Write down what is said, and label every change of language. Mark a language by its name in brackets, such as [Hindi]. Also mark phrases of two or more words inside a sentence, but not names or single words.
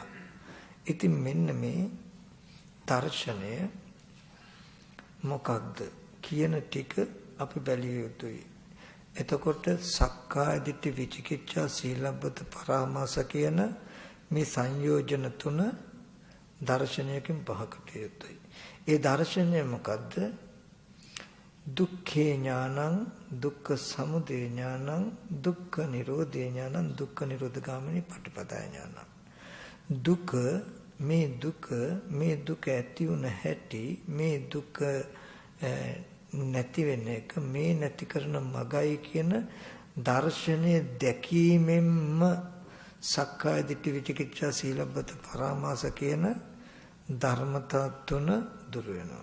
[Sinhala] ඉතින් මෙන්න මේ දර්ශනය මොකක්ද කියන ටික අපි බැලිය යුතුයි. එතකොට [Pali] සක්කාය දිට්ඨි විචිකිච්ඡා සීලබ්බත පරාමාස [Sinhala] කියන මේ සංයෝජන තුන දර්ශනයකින් පහකට යුතුයි. ඒ දර්ශනය මොකද්ද? [Pali] දුක්ඛේ ඥානං දුක්ඛ සමුදය ඥානං දුක්ඛ නිරෝධේ ඥානං දුක්ඛ නිරෝධගාමිනී පටිපදා ඥානං. [Sinhala] දුක මේ දුක ඇති වුණ හැටි මේ දුක නැති වෙන එක මේ නැති කරන මගයි කියන දර්ශනය දැකීමෙන්ම [Pali] සක්කාය දිට්ඨි විචිකිච්ඡා සීලබ්බත පරාමාස [Sinhala] කියන ධර්මතා තුන දුර වෙනවා.